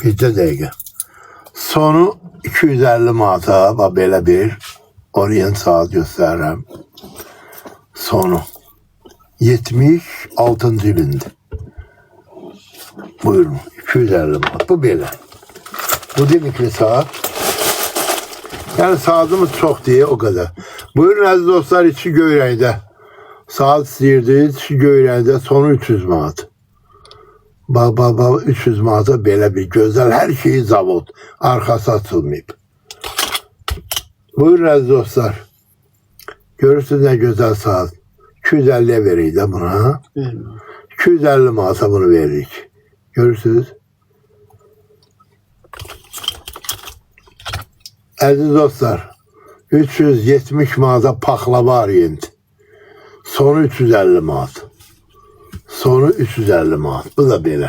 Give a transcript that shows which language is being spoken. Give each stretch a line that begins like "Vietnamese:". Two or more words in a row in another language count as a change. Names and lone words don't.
Azerbaijani: Bizdə dəqiqə. Sonu 250 manata belə bir orient saat göstərirəm. Sonu 76. ilində. Buyurun 250 manat. Bu belə. Bu deməkli saat.
Turkish: Yani saatimiz çok diye o kadar.
Azerbaijani: Buyurun aziz dostlar, içi göy rəngdə. Saat istəyirdiniz, içi göy rəngdə, sonu 300 manat. Bak 300 manata belə bir gözəl, hər şeyi zavod. Arkası açılmayıb. Buyurun aziz dostlar.
Turkish: Görürsünüz ne güzel saat.
Azerbaijani: 250'ye
Turkish: vereyim de buna.
Azerbaijani: 250 manata bunu veririk. Görürsünüz. Əziz dostlar, 370 manata paxlava orient. Sonu 350 manat. Sonu 350 manat. Bu da belə.